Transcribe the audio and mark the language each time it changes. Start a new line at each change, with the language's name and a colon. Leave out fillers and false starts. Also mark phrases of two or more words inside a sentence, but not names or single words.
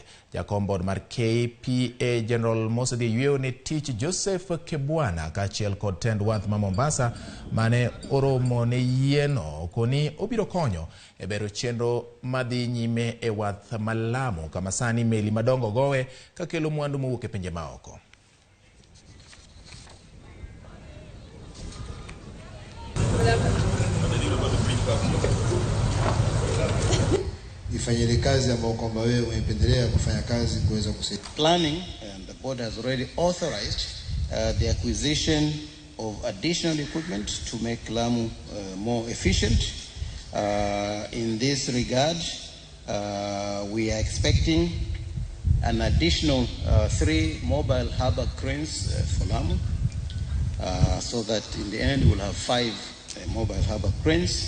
Luo (Kenya and Tanzania): Jakom board mar KPA General Onyieo Yie I Joseph Kebwana kaachiel kod tend wath ma Mombasa mane oromo ne yieno koni obiro konyo e bero chenro madhi nyime e wath ma Lamu kama sani meli madongo gowe kakelo mwandu mowuok e pinje maoko.
Swahili: Ifanyile kazi ambao kwamba wewe umependelea kufanya kazi kuweza kusaidia.
English: Planning, and the board has already authorized the acquisition of additional equipment to make Lamu more efficient. In this regard, we are expecting an additional 3 mobile harbor cranes for Lamu, so that in the end we'll have 5 mobile harbor cranes.